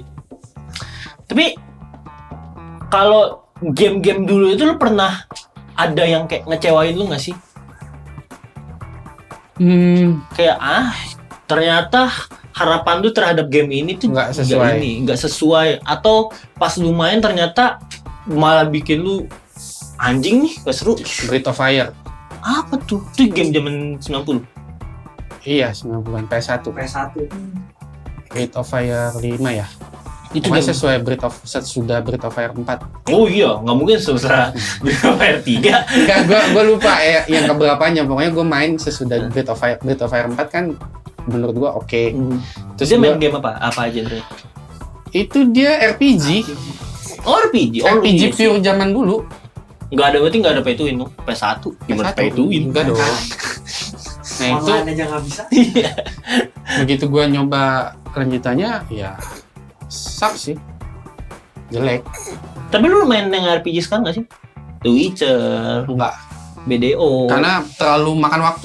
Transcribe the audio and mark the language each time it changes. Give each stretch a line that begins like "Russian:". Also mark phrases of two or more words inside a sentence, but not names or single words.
Indonesian: Tapi kalau game-game dulu itu lu pernah ada yang kayak ngecewain lu nggak sih? Kayak ternyata harapan lu terhadap game ini tuh Nggak sesuai. nggak sesuai, atau pas lu main ternyata malah bikin lu anjing nih gak seru. Breath of Fire. Apa tuh? Itu game zaman 90. Iya, 90-an PS1. PS1. Breath of Fire 5 ya. Itu Pokoknya game. sesuai sesudah Breath of Fire 4. Oh iya, nggak mungkin susah Fire 3. Enggak, gue lupa yang keberapanya. Pokoknya gue main sesudah Breath of Fire. Breath of Fire 4 kan menurut gue oke. Terus dia main game apa? Apa aja Andre? Itu dia RPG. Oh, RPG. Oh, RPG iya sih. pure zaman dulu. Nggak ada, berarti nggak ada
English: pay to win
Indonesian: dong. PS1 gimana
English: pay to win?
Indonesian: Enggak dong. Nah itu Online aja nggak bisa. Iya. begitu gue nyoba lanjutannya ya suck sih. Jelek. Tapi lu main yang RPG sekarang nggak sih? The Witcher. Enggak. BDO. Karena terlalu makan waktu.